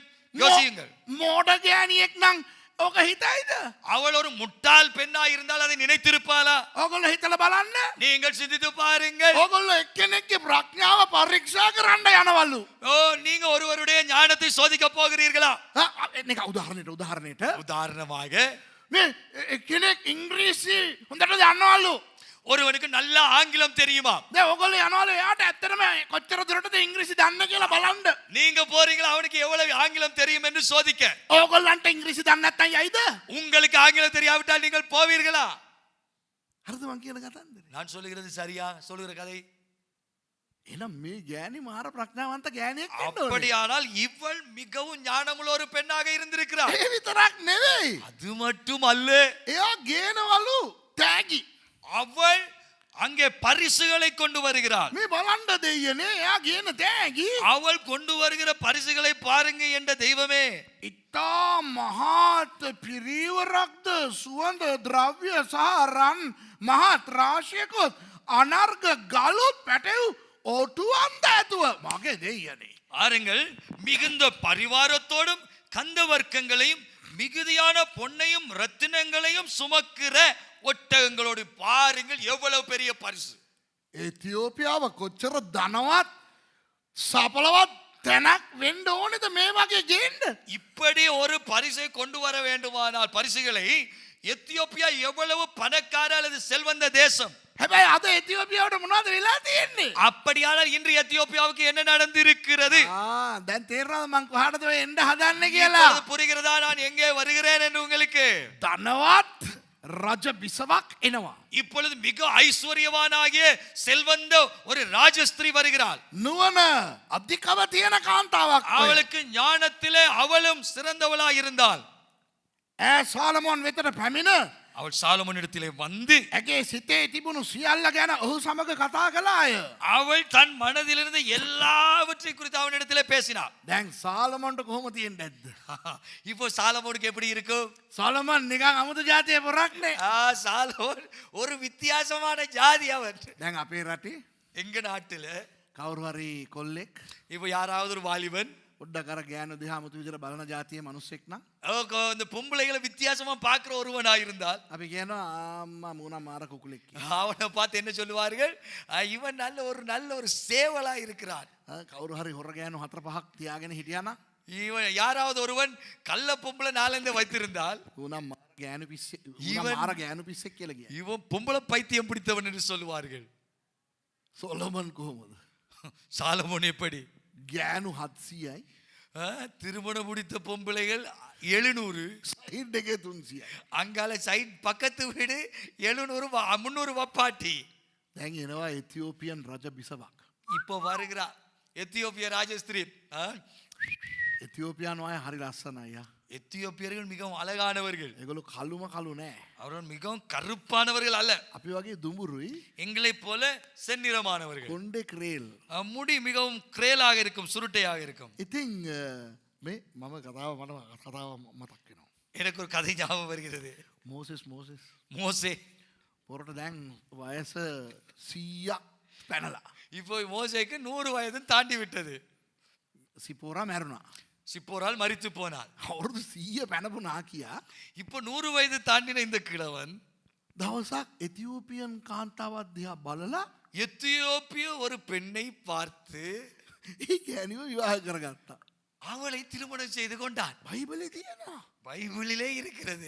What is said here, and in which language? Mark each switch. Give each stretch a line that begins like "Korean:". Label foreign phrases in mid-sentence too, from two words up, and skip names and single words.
Tamil: யோசியுங்கள்.
Sinhala: මෝඩ ගෑණියෙක් නම් ඕක හිතයිද?
Tamil: அவள் ஒரு முட்டாள் பெண்ணா இருந்தால் அதை நினைத்திருப்பாளா?
Sinhala: ඕගොල්ලෝ හිතලා බලන්න.
Tamil: நீங்கள் சிந்தித்து பாருங்கள்.
Sinhala: ඕගොල්ලෝ එක්කෙනෙක්ගේ ප්‍රඥාව පරීක්ෂා කරන්න යනවලු.
Tamil: ஓ, நீங்க ஒருவருடைய ஞானத்தை சோதிக்க போகிறீர்களா?
Sinhala: නික උදාහරණයට
Tamil: உதாரணமாக
Sinhala: මේ කෙනෙක් ඉංග්‍රීසි හොඳට දන්නවලු.
Tamil: ஒருவனுக்கு நல்ல ஆங்கிலம் தெரியுமா?
Sinhala: දැන් ඕගොල්ලෝ යනවලු එයාට ඇත්තටම කොච්චර දුරටද ඉංග්‍රීසි දන්න කියලා බලන්න.
Tamil: நீங்க போறீங்களா அவனுக்கு எவ்வளவு ஆங்கிலம் தெரியும் என்று சோதிக்க?
Sinhala: ඕගොල්ලන්ට ඉංග්‍රීසි දන්නේ නැත්නම් යයිද?
Tamil: உங்களுக்கு ஆங்கிலம் தெரியாவிட்டால் நீங்கள் போவீர்களா?
Sinhala: හරිද මං කියන කතන්දරේ?
Tamil: நான் சொல்லுகிறது சரியா? சொல்லுகிற கதை.
Sinhala: එහෙනම් මේ ගෑණි මාර ප්‍රඥාවන්ත ගෑණියෙක් වෙන්න ඕනේ.
Tamil: அப்படியானால் இவள் மிகவும் ஞானமுள்ள ஒரு பெண்ணாக இருந்திருக்கிறாள்.
Sinhala: ඒ විතරක් නෙවෙයි.
Tamil: அது மட்டும் அல்ல,
Sinhala: එයා ගේනවලු තෑගි.
Tamil: அவள் அங்கே பரிசுகளை கொண்டு வருகிறாள்.
Sinhala: මේ බලන්න දෙයියනේ එයා ගේන තෑගි.
Tamil: அவள் கொண்டு வருகிற பரிசுகளை பாருங்க என்ற தெய்வமே.
Sinhala: ඉතා මහත් පිරිවරක්ද සුවඳ ද්‍රව්‍ය සහ රන් මහත් රාශියකුත් අනර්ග ගලුත් පැටව් ඕටුවන්ද ඇතුව මගේ දෙයියනේ.
Tamil: பாருங்கள், மிகுந்த பரிவாரத்தோடும் கந்த வர்க்கங்களையும் மிகுதியான பொன்னையும் ரத்தினங்களையும் சுமக்கிற ஒட்டகங்களோடு பாருங்கள் எவ்வளவு பெரிய பரிசு.
Sinhala: ඒතියෝපියාව කොච්චර ධනවත් සපලවත් තැනක් වෙන්න ඕනෙද මේ වගේ ගේන්න?
Tamil: இப்படி ஒரு பரிசை கொண்டு வர வேண்டுமானால் பரிசுகளை எத்தியோப்பியா எவ்வளவு பணக்கார அல்லது செல்வந்த தேசம்.
Sinhala: හැබැයි අද එතියෝපියාවට මොනවද වෙලා තියෙන්නේ?
Tamil: அப்படியானால் இன்று எத்தியோப்பியாவுக்கு என்ன நடந்திருக்கிறது?
Sinhala: දැන් තේරෙනවද මං කොහාටද ඔය එන්න හදන්නේ කියලා?
Tamil: இப்பொழுது புரிகிறதா நான் எங்கே வருகிறேன் என்று உங்களுக்கு?
Sinhala: ධනවත් රජ බිසවක් එනවා.
Tamil: இப்பொழுது மிக ஐஸ்வர்யவானாகிய செல்வந்த ஒரு ராஜஸ்திரீ வருகிறாள்.
Sinhala: නුවණ අධිකව තියෙන කාන්තාවක්. ඔය.
Tamil: அவளுக்கு ஞானத்திலே அவளும் சிறந்தவளாய் இருந்தாள்.
Sinhala: ඈ සෝලමෝන් වෙතට පැමිණ
Tamil: அவள் சாலமோனிடத்திலே வந்து
Sinhala: ඇගේ සිතේ තිබුණු සියල්ල ගැන ඔහු සමග කතා කළාය.
Tamil: அவள் தன் மனதிலிருந்து எல்லாவற்றை குறித்து அவனிடத்திலே பேசினாள்.
Sinhala: දැන් සාලමොන්ට කොහොම තියෙන්නේ නැද්ද?
Tamil: இப்போ சாலமோனுக்கு எப்படி இருக்கும்?
Sinhala: සොලමන් නිකන් අමුතු ජාතියේ පොරක්නේ.
Tamil: சாலமோன் ஒரு வித்தியாசமான ஜாதி அவன்.
Sinhala: දැන් අපේ රටේ
Tamil: எங்க நாட்டுல
Sinhala: කවුරු හරි කොල්ලෙක්
Tamil: இப்போ யாராவது ஒரு வாலிபன்
Sinhala: පොඩ්ඩක් අර ගෑනු දිහා අමුතු විදිහට බලන ජාතියේ මිනිස්සෙක් නම්
Tamil: இந்த பொம்பளைகளை வித்தியாசமா பார்க்கிற ஒருவனாக இருந்தால்
Sinhala: අපි කියනවා අම්මා මූණ මාර කුකුලෙක් කියලා.
Tamil: அவனை பார்த்து என்ன சொல்லுவார்கள்? இவன் நல்ல ஒரு சேவலா இருக்கிறான்.
Sinhala: කවුරු හරි හොර ගෑනු 4-5ක් තියාගෙන හිටියානම්
Tamil: இவன் யாராவது ஒருவன் கள்ள பொம்பளை நாலந்து வைத்திருந்தால்
Sinhala: ඌනම් මාර ගෑනු පිස්සේ Even- මාර ගෑනු පිස්සෙක් කියලා කියනවා.
Tamil: இவன் பொம்பளை பைத்தியம் பிடித்தவன் என்று சொல்லுவார்கள்.
Sinhala: සොලමන් කොහොමද?
Tamil: சாலமோன் எப்படி?
Sinhala: ගෑනු 700යි
Tamil: திருமணம் முடித்த பொம்பளைகள் 700,
Sinhala: සයිඩ් එකේ 300යි.
Tamil: அங்கால சைட் பக்கத்து வீடு 700 300 வப்பாட்டி.
Sinhala: දැන් එනවා එතියෝපියන් රජ බිසවක්.
Tamil: இப்போ வருகிறா எத்தியோப்பிய ராஜஸ்திரீ.
Sinhala: එතියෝපියානු අය හරි ලස්සනයි යා.
Tamil: எத்தியோப்பியர்கள் மிகவும் அழகானவர்கள்.
Sinhala: ඒගොල්ලෝ කළුම කළු නෑ.
Tamil: அவர்கள் மிகவும் கருப்பானவர்கள் அல்ல,
Sinhala: අපි වගේ දුඹුරුයි.
Tamil: எங்களைப் போல செந்நிறமானவர்கள்.
Sinhala: කොණ්ඩේ ක්‍රේල්.
Tamil: முடி மிகவும் கிரேலாக இருக்கும், சுருட்டையாக இருக்கும்.
Sinhala: ඉතින් මේ මම කතාව මතක් වෙනවා.
Tamil: எனக்கு ஒரு கதை ஞாபகம் வருகிறது.
Sinhala: මෝසෙස්
Tamil: மோசே.
Sinhala: පොරට දැන් වයස 100ක් පැනලා.
Tamil: இப்போ மோசேக்கு 100 வயது தாண்டி விட்டது.
Sinhala: සිපෝරා මැරුණා.
Tamil: சிப்போரால் மரித்து போனாள்.
Sinhala: අවුරුදු 100 පැනපු නාකියා
Tamil: இப்போ 100 வயது தாண்டின இந்த கிழவன்
Sinhala: දවසක් එතියෝපියන් කාන්තාවක් දිහා බලලා
Tamil: எத்தியோப்பிய ஒரு பெண்ணை பார்த்து
Sinhala: ඒ ගෑණිව විවාහ කරගත්තා.
Tamil: அவளை திருமணம் செய்து கொண்டான்.
Sinhala: බයිබලේ තියෙනවා.
Tamil: பைபிளிலே இருக்கிறது.